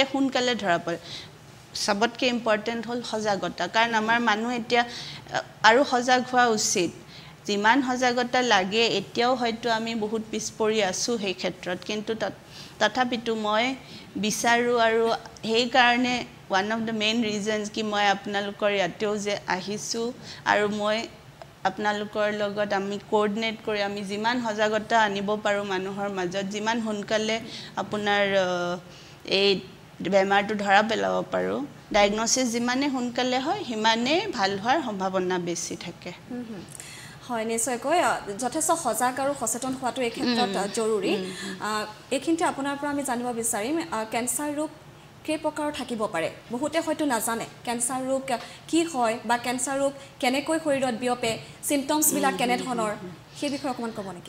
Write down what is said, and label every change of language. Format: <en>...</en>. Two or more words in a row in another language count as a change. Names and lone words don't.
<as>সোনকালে ধৰা পৰে সবতকে ইম্পৰ্টেন্ট হল সজাগতা কাৰণ আমাৰ মানুহ এতিয়া আৰু সজাগ হোৱা উচিত যিমান সজাগতা লাগে এতিয়াও হয়তো আমি বহুত পিছপৰি আছো সেই ক্ষেত্ৰত কিন্তু তথাপিতো মই বিচাৰো আৰু সেই কাৰণে</as> <en>one of the main reasons</en> <as>কি মই আপোনালোকৰ ইয়াতেও যে আহিছো আৰু মই আপোনালোকৰ লগত আমি coordinate কৰি আমি যিমান সজাগতা আনিব পাৰো মানুহৰ মাজত যিমান সোনকালে আপোনাৰ এই বেমাৰ টো ধৰা পেলাব পাৰো diagnosis যিমানে সোনকালে হয় সিমানে ভাল হোৱাৰ সম্ভাৱনা বেছি থাকে হয় নিশ্চয়কৈ যথেষ্ট সজাগ আৰু সচেতন হোৱাটো এই ক্ষেত্ৰত জৰুৰী এইখিনিতে আপোনাৰ পৰা আমি জানিব বিচাৰিম ক্যান্সাৰ ৰোগ কেই প্ৰকাৰৰ থাকিব পাৰে বহুতে হয়তো নাজানে ক্যান্সাৰ ৰোগ কি হয় বা ক্যান্সাৰ ৰোগ কেনেকৈ শৰীৰত বিয়পে সিম্পটমছ বিলাক কেনে ধৰণৰ সেই বিষয়ে অকমান ক'ব নেকি</as>